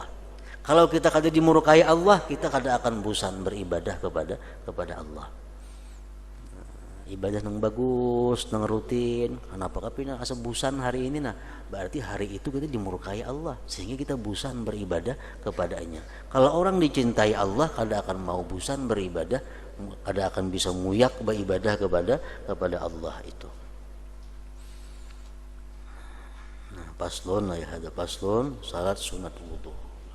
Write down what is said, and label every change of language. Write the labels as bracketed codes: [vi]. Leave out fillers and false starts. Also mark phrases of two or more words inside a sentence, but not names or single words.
[bjn] Kalau kita kada dimurkai Allah, kita kada akan bosan beribadah kepada Allah. [id] Ibadah yang bagus, yang rutin. [bjn] Kenapa kapina asa bosan hari ini? Nah, berarti hari itu kita dimurkai Allah, sehingga kita bosan beribadah kepadanya. [id] Kalau orang dicintai Allah, [bjn] kada akan mau bosan beribadah, kada akan bisa muyak beribadah kepada Allah itu. Paslon lah ya, ada paslon salat sunat wudu.